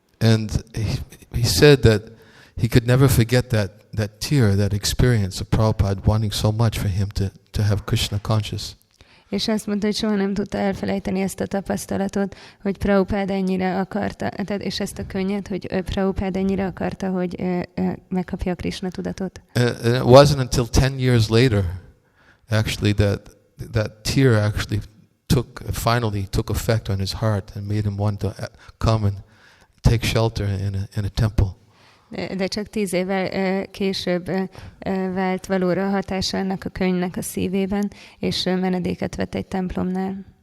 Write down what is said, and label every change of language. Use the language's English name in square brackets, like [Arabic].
[English] And he said that he could never forget that tear, that experience of Prabhupada wanting so much for him to have Krishna conscious. [Hungarian] És azt mondta, hogy soha nem tudta elfelejteni ezt a tapasztalatot, hogy Prabhupada ennyire akarta, és ezt a könnyet, hogy Prabhupada ennyire akarta, hogy megkapja a Krishna tudatot. [English] And it wasn't until 10 years later, actually, that tear actually finally took effect on his heart and made him want to come and take shelter in a temple. [Hungarian] De csak 10 évvel később vált valóra hatása ennek a könyvnek a szívében, és menedéket vett egy templomnál.